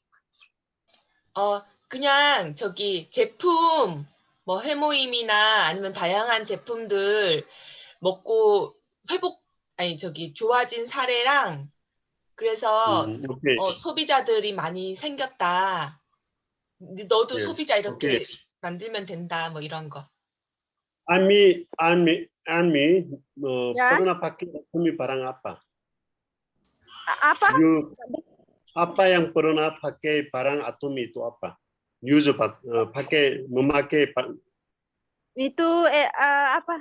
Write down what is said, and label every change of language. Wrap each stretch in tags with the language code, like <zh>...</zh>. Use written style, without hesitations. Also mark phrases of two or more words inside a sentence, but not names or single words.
<ko>그냥 저기 제품 뭐 해모임이나 아니면 다양한 제품들 먹고 좋아진 사례랑 그래서 오케이. 소비자들이 많이 생겼다. 너도 예. 소비자 이렇게 오케이. 만들면 된다. 뭐 이런 거.</ko> <id>Ami Ya. pernah pakai Atomy barang apa? apa? Apa yang pernah pakai barang Atomy itu apa? Memakai Itu apa?</id>